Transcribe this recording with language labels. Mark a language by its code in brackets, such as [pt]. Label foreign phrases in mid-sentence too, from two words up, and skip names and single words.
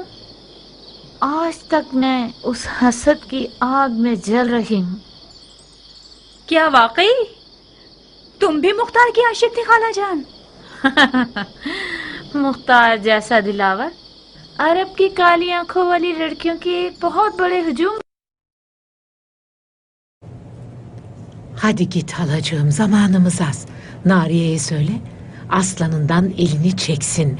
[ur] آج تک میں اس حسد کی آگ میں جل رہی ہوں. کیا واقعی تم بھی مختار کی عاشق تھی خالہ جان؟ مختار جیسا دلاور عرب کی کالی آنکھوں والی لڑکیوں کی ایک بہت بڑے ہجوم. [tr] Hadi git halacığım, zamanımız az. Nariye'ye söyle, aslanından elini çeksin.